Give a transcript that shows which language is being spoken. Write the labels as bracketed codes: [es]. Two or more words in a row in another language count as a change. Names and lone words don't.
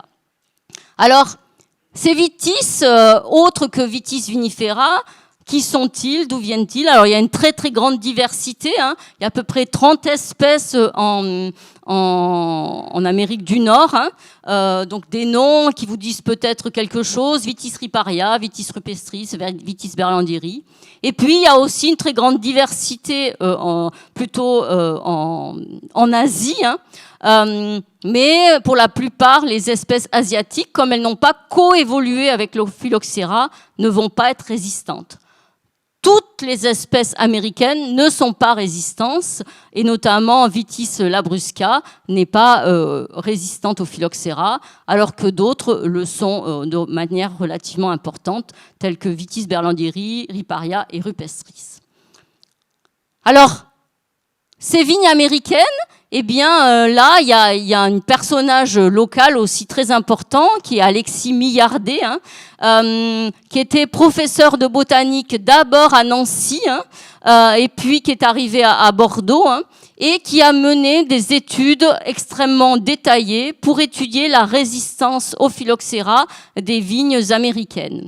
[fr] Alors, ces vitis, autres que Vitis vinifera, qui sont-ils? D'où viennent-ils? Alors, il y a une très très grande diversité. Il y a à peu près 30 espèces en Amérique du Nord. Donc, des noms qui vous disent peut-être quelque chose. Vitis riparia, Vitis rupestris, Vitis berlandieri. Et puis, il y a aussi une très grande diversité plutôt en Asie. Mais pour la plupart, les espèces asiatiques, comme elles n'ont pas coévolué avec le phylloxéra, ne vont pas être résistantes. Toutes les espèces américaines ne sont pas résistantes, et notamment Vitis labrusca n'est pas résistante au phylloxéra, alors que d'autres le sont de manière relativement importante, telles que Vitis berlandieri, riparia et rupestris. Alors, ces vignes américaines, eh bien, là, il y a un personnage local aussi très important, qui est Alexis Millardet, qui était professeur de botanique d'abord à Nancy, et puis qui est arrivé à Bordeaux, et qui a mené des études extrêmement détaillées pour étudier la résistance au phylloxéra des vignes américaines.